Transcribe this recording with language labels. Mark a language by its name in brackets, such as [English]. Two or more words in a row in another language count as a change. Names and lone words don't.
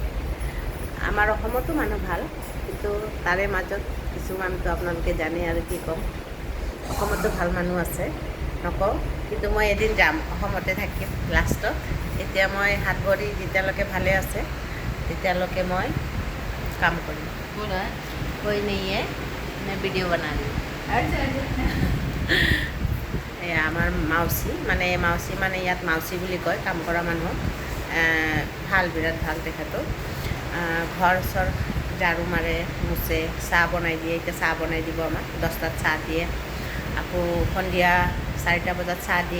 [Assamese] আমাৰ অসমতো মানুহ ভাল, কিন্তু তাৰে মাজত কিছুমানতো আপোনালোকে জানে আৰু কি ক'ম। অসমতো ভাল মানুহ আছে, নকওঁ, কিন্তু মই এদিন যাম, অসমতে থাকিম লাষ্টত। এতিয়া মই হাত ভৰি যেতিয়ালৈকে ভালে আছে তেতিয়ালৈকে মই কাম কৰিম। [Hindi] कोई नहीं है, मैं वीडियो बना रही हूँ। [Assamese] এয়া আমাৰ মাউচী, মানে ইয়াত মাউচী বুলি কয় কাম কৰা মানুহক। ভাল, বিৰাট ভাল তেখেতো। ঘৰ চৰ ঝাৰু মাৰে, মুচে, চাহ বনাই দিয়ে। এতিয়া চাহ বনাই দিব আমাক, 10টাত চাহ দিয়ে। আকৌ সন্ধিয়া 4টা বজাত চাহ দিয়ে।